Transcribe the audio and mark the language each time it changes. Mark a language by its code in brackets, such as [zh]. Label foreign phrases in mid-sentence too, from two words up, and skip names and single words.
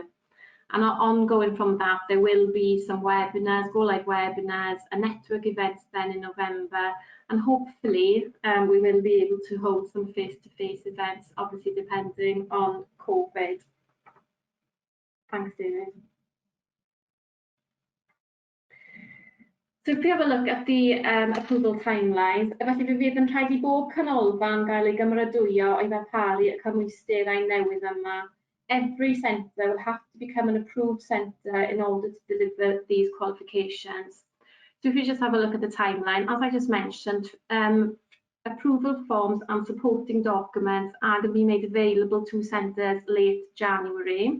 [en] And ongoing from that, there will be some webinars, go live webinars, a network event then in November, and hopefully we will be able to hold some face-to-face events, obviously depending on COVID. Thanks, David. So if we have a look at the approval timelines, [cy] felly fe fydd yn rhaid I bob canolfan gael ei gymrydwyo o'i ddarparu y cymhwysterau newydd yma. [en] Every centre will have to become an approved centre in order to deliver these qualifications. So if you just have a look at the timeline, as I just mentioned, approval forms and supporting documents are going to be made available to centres late January.